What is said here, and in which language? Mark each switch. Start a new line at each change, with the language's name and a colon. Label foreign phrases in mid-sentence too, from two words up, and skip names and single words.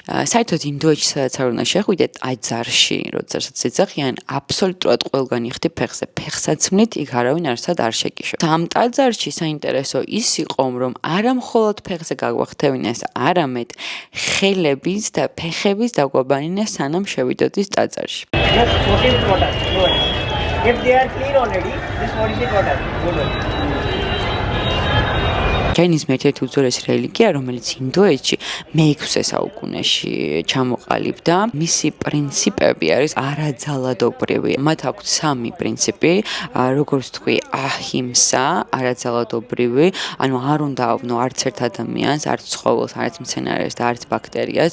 Georgian: საერთოდ ინდოეთში სადაც არ უნდა შეხვიდეთ, ტაძარში, როდესაც ეძახიან, აბსოლუტურად ყველგანი ხდი ფეხზე. ფეხსაცმლით იქ არავინ არსად არ შეკიშო. ამ ტაძარში საინტერესო ის იყო, რომ არა მხოლოდ ფეხზე გაგვახტევინეს, არამედ ხელების და ფეხების დაგვაბანინეს სანამ შევიდოდეს ტაძარში.
English: Just what is water? No worries. If they are clean already, this what is the water? Good one.
Georgian: ჯაინიზმი ერთ-ერთი უძველესი რელიგია, რომელიც ინდოეთში მე-6 საუკუნეში ჩამოყალიბდა. მისი პრინციპები არის არაძალადობრივი. მათ აქვთ 3 პრინციპი, როგორც თქვი, აჰიმსა, არაძალადობრივი, ანუ არ უნდა ავნო არც ერთ ადამიანს, არც ცხოველს, არც მცენარეს და არც ბაქტერიას.